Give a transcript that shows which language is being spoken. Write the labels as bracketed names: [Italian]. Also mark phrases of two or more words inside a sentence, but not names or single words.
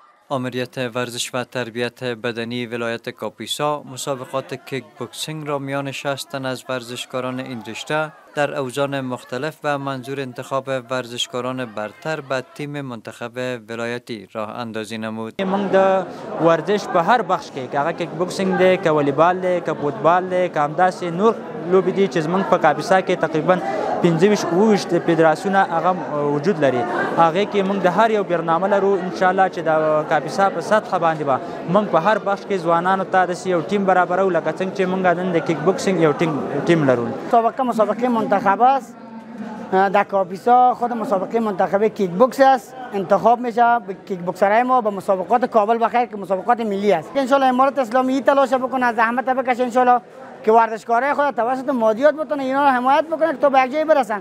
[Persian] آمریت ورزش و تربیت بدنی ولایت کاپیسا مسابقات کیک بوکسینگ را میان 60 تن از ورزشکاران این رشته در اوزان مختلف و منظور انتخاب ورزشکاران برتر به تیم منتخب ولایتی راه اندازی نمود. [Pashto] من د ورزش په هر بخش کې هغه کیک بوکسینگ دی، که والیبال دی، که فوتبال دی، که همداسې نور لوبې دي چې زموږ په کاپیسا کې تقریبا 25 فدراسیونه هغه وجود لري. هغه کې موږ د هر یو برنامه لرو [Arabic] ان شاء الله [Pashto] چې د کاپیسا په سطح باندې به موږ په هر بخش کې ځوانانو ته د یو ټیم برابرو، لکه څنګه چې موږ نن د کیک بوکسینگ یو ټیم لرو. [Persian] مسابقه منتخب است. در کاپیسا خود مسابقه منتخب کیک بوکس است. انتخاب میشه کیک بوکسرای ما به مسابقات کابل بخیر که مسابقات ملی است. [Arabic] ان شاء الله [Persian] امارات اسلامی تلاش بکنه، زحمت بکشه [Arabic] ان شاء الله [Persian] که ورزشکارای خود توسط مادیات بتونه اینا رو حمایت بکنه تا به یک جای برسن.